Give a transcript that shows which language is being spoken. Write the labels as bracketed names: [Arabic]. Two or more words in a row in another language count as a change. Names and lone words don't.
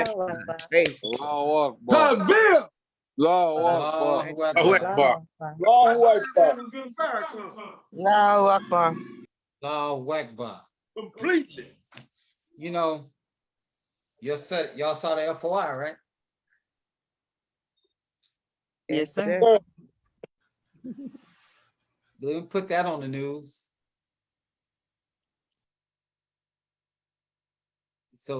[English] Hey. [Arabic] الله أكبر. [English] Bill. [Arabic] الله أكبر. الله أكبر. الله أكبر. الله أكبر. الله أكبر. [English] Completely. You know, y'all saw the FOI, right? Yes, sir. Let me put that on the news. So